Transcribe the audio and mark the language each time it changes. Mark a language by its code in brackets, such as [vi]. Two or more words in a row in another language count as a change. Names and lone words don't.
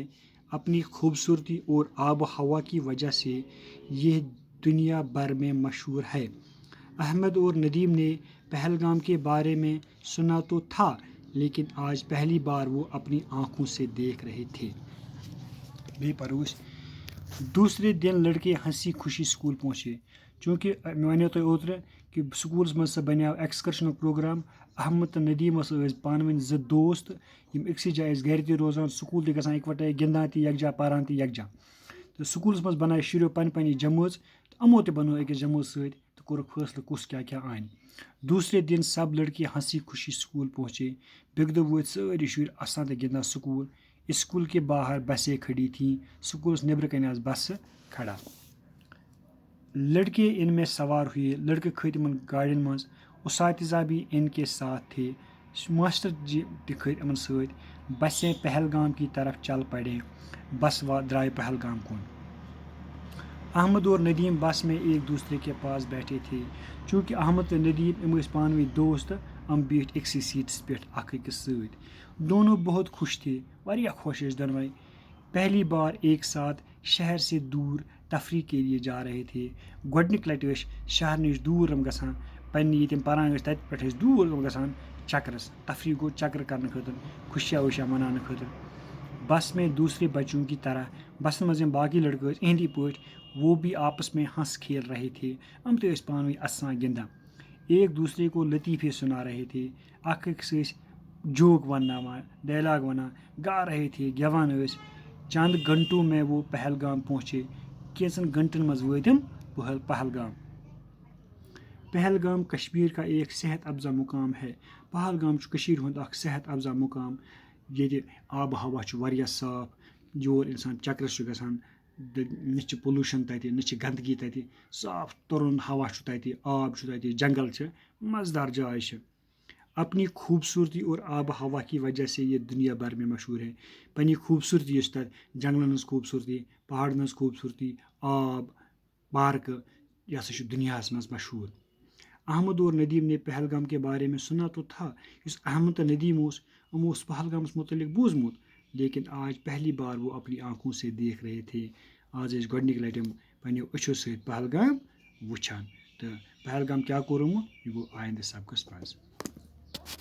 [ur] اپنی خوبصورتی اور آب و ہوا کی وجہ سے یہ دنیا بھر میں مشہور ہے. احمد اور ندیم نے پہلگام کے بارے میں سنا تو تھا لیکن آج پہلی بار وہ اپنی آنکھوں سے دیکھ رہے تھے. دوسرے دن لڑکے ہنسی خوشی سکول پہنچے. [ks] چونکہ میں ونو تۄہہِ اوترٕ کہ سکولس مز سہ بنیو [en] excursion program. [ks] احمد تو ندیم پانہٕ ؤنۍ زٕ دوست یم أکسٕے جایہِ ٲسۍ گھرِ تہِ روزان سکول تہِ گژھان اکوٹے گِنٛدان تہِ یکجاہ پران تہِ یکجاہ. تہٕ سکولس منٛز بنایہِ شُریو پننہِ پننہِ جمٲژ تہٕ یِمو تہِ بنٲو أکِس جمٲژ سۭتۍ تہٕ کوٚرُکھ فٲصلہٕ کُس کیٛاہ کیٛاہ اَنہِ. [ur] دوسرے دن سب لڑکے ہنسی خوشی سکول پہنچے. [ks] بیٚکہِ دۄہ وٲتۍ سٲری شُرۍ اَسان تہٕ گِنٛدان سکول. [ur] اسکول کے باہر بسیں کھڑی تھیں. [ks] سکولس نیٚبرٕ کَنۍ آسہٕ بسہٕ کھڑا. [ur] لڑکے ان میں سوار ہوئے. [ks] لڑکہٕ کھٔتۍ یِمن گاڑین منٛز. [ur] اساتذہ بھی ان کے ساتھ تھے. [ks] ماسٹر جی تہِ کھٔتۍ یِمن سۭتۍ. [ur] بسیں پہلگام کی طرف چل پڑیں. [ks] بس درائے پہلگام کن. [ur] احمد اور ندیم بس میں ایک دوسرے کے پاس بیٹھے تھے. [ks] چونکہ احمد تو ندیم یم ٲسۍ پانہٕ ؤنۍ دوست یِم بیٖٹھۍ أکسٕے سیٖٹس پٮ۪ٹھ اکھ أکِس سۭتۍ. [ur] دونوں بہت خوش تھے. [ks] واریاہ خوش ٲسۍ دۄنوَے. [ur] پہلی بار ایک ساتھ شہر سے دور تفریح کے لیے جا رہے تھے. [ks] گۄڈنِکۍ لٹہِ ٲسۍ شہر نِش دوٗر یِم گژھان. پننہِ ییٚتہِ یِم پران ٲسۍ تتہِ پٮ۪ٹھ ٲسۍ دوٗر یِم گژھان چکرس. تفریح گوٚو چکر کرنہٕ خٲطرٕ خوشیاں وُشیاں مناونہٕ خٲطرٕ. [ur] بس میں دوسرے بچوں کی طرح [ks] بسن منٛز یِم باقی لڑکہٕ ٲسۍ اہنٛدی پٲٹھۍ [ur] وہ بھی آپس میں ہنس کھیل رہے تھے. [ks] یِم تہِ ٲسۍ پانہٕ ؤنۍ اَسان گِنٛدان. [ur] ایک دوسرے کو لطیفے سنا رہے تھے. [ks] اکھ أکِس ٲسۍ جوک ونناوان ڈائلاگ ونان [ur] گا رہے تھے [ks] گیوان ٲسۍ. [ur] چند گھنٹوں میں وہ پہلگام پہنچے. [ks] کینژن گھنٹن منٛز وٲتۍ یِم پہلگام. [ur] پہلگام کشمیر کا ایک صحت افزا مقام ہے. [ks] پہلگام چھُ کٔشیٖرِ ہُنٛد اکھ صحت افزا مقام. ییٚتہِ آبہٕ ہوا چھُ واریاہ صاف. یور اِنسان چکرس چھُ گژھان. نہ چھِ پولوٗشن تتہِ نہ چھِ گنٛدگی تتہِ. صاف تُرُن ہوا چھُ تتہِ. آب چھُ تتہِ. جنگل چھِ. مزٕدار جاے چھِ. [ur] اپنی خوبصورتی اور آب و ہوا کی وجہ سے یہ دنیا بھر میں مشہور ہے. [ks] پننہِ خوبصورتی یۄس تتہِ جنگلن ہٕنٛز خوبصورتی پہاڑن ہٕنٛز خوبصورتی آب پارکہٕ یہ ہسا چھُ دُنیاہس منٛز مشہوٗر. [ur] احمد اور ندیم نے پہلگام کے بارے میں سنا تو تھا. [ks] یُس احمد تہٕ ندیم اوس یِمو اوس پہلگامس متعلق بوٗزمُت [ur] لیکن آج پہلی بار وہ اپنی آنکھوں سے دیکھ رہے تھے. [ks] آز ٲسۍ گۄڈنِکۍ لٹہِ پننیو أچھو سۭتۍ پہلگام وٕچھان. تہٕ پہلگام کیٛاہ کوٚر یِمو یہِ گوٚو آیندٕ سبقس منٛز.